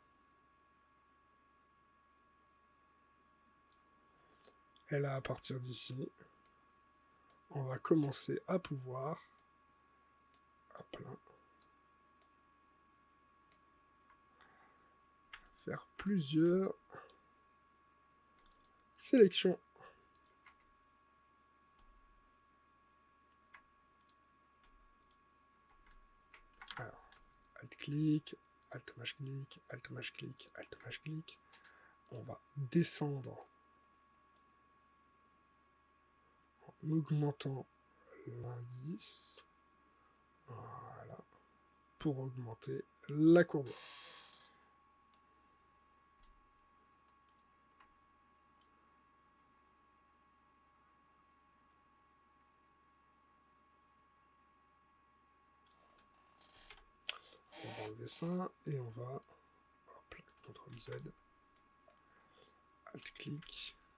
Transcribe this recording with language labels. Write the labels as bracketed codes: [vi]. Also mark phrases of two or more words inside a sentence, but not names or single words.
[fr] Et là, à partir d'ici, on va commencer à pouvoir hop là, faire plusieurs sélections. Alors, Alt-clic, Alt-Maj-clic, Alt-Maj-clic, Alt-Maj-clic. On va descendre en augmentant l'indice. Voilà. Pour augmenter la courbure. On va enlever ça et on va hop, CTRL Z, Alt-clic.